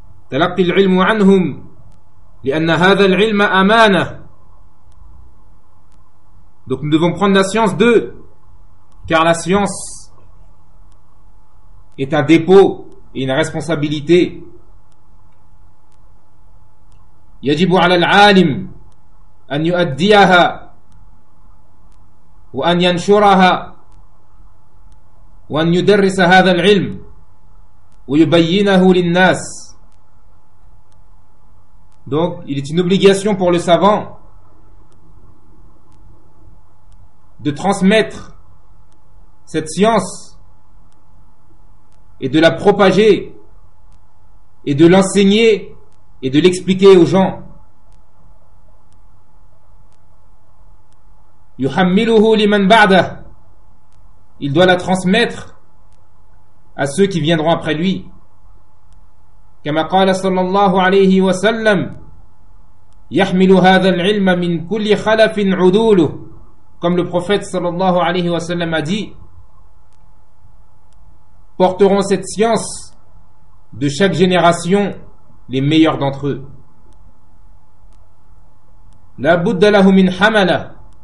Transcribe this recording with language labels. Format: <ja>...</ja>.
<ar>تلقي العلم عنهم لأن هذا العلم أمانة.</ar> <fr>Donc nous devons prendre la science d'eux, car la science est un dépôt et une responsabilité.</fr> <ar>يجب على العالم أن يؤديها وأن ينشرها وأن يدرس هذا العلم ويبينه للناس.</ar> <fr>Donc il est une obligation pour le savant de transmettre cette science et de la propager et de l'enseigner et de l'expliquer aux gens.</fr> <ar>يحمله لمن بعده,</ar> <fr>il doit la transmettre à ceux qui viendront après lui.</fr> <ar>كما قال صلى الله عليه وسلم يحمل هذا العلم من كل خلف عدوله.</ar> <fr>Comme le prophète sallallahu alayhi wa sallam a dit, porteront cette science de chaque génération les meilleurs d'entre eux.</fr> <ar>La budda lahu min hamala.</ar>